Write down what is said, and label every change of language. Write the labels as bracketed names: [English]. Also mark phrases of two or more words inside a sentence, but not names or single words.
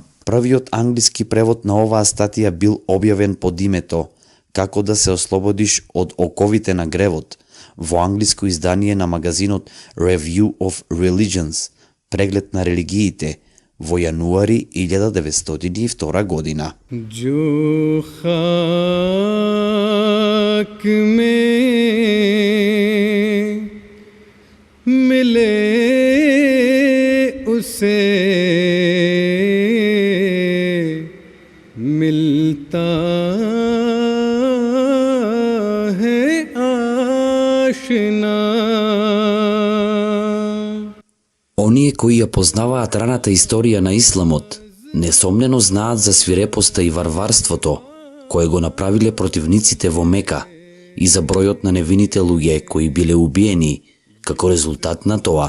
[Macedonian] Првиот англиски превод на оваа статија бил објавен под името Како да се ослободиш од оковите на гревот во англиско издание на магазинот Review of Religions, преглед на религиите, во јануари 1902 година. [Urdu] جو خاک میں ملے اسے ملتا ہے آشنا. [Macedonian] Оние кои ја познаваат раната историја на исламот, несомнено знаат за свирепоста и варварството кое го направиле противниците во Мека и за бројот на невините луѓе кои биле убиени како резултат на тоа.